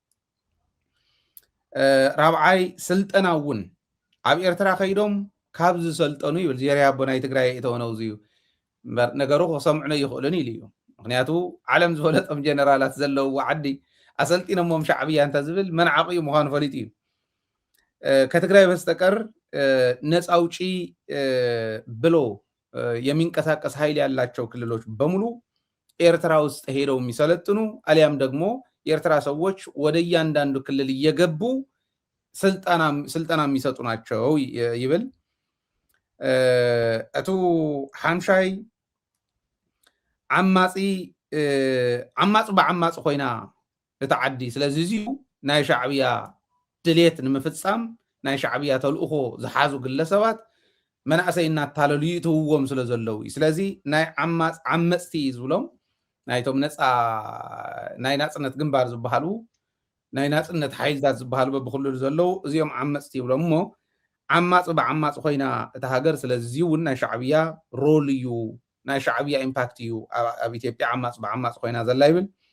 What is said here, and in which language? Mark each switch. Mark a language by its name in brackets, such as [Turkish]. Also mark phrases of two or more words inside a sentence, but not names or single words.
[Tigrinya] ራብዓይ ስልጠና እውን ኣብ ኤርትራ ከይዶም ካብ ዝሰልጠኑ ይብል ዜርያ ኣቦ ናይ ትግራይ እተወነው እዚዩ ነገሩ ክሰምዑነ ይኽእሉን ኢሉ እዩ ምክንያቱ ዓለም ዝበለጦም ጀነራላት ዘለውዎ ዓዲ ኣሰልጢኖሞም ሻዕብያ እንተ ዝብል መንዓቂኡ ምዃኑ ፈሊጡ እዩ [Amharic] ከትግራይ በስተቀር ነፃ አውጪ ብሎ የሚንቀሳቀስ ኃይል ያላቸው ክልሎች በሙሉ ኤርትራ ውስጥ ሄደው የሚሰለጥኑ አሊያም ደግሞ የኤርትራ ሰዎች ወደ እያንዳንዱ ክልል እየገቡ ስልጠና የሚሰጡ ናቸው ይብል [Tigrinya] እቱ ሓምሻይ ዓማጽ በዓማጽ ኮይና እተዓዲ ስለዚህ እዚሁ ናይ ሻዕብያ ድሌት ንምፍጻም ናይ ሻዕብያ ተልእኾ ዝሓዙ ግለሰባት መናእሰይ እናታለሉ ይትውዎም ስለ ዘለው ስለዚ ናይ ዓመጽቲ ዝብሎም ናይቶም ነፃ ናይ ናጽነት ግንባር ዝበሃሉ ናይ ናጽነት ሓይልታት ዝበሃሉ በብክልሉ ዘለው እዚኦም ዓመጽቲ ይብሎም እሞ ዓማጽ በዓማጽ ኮይና እታ ሃገር ስለዚ እውን ናይ ሻዕብያ ሮል እዩ ናይ ሻዕብያ ኢምፓክት እዩ ኣብ ኢትዮጵያ ዓማጽ በዓማጽ ኮይና ዘላ ይብል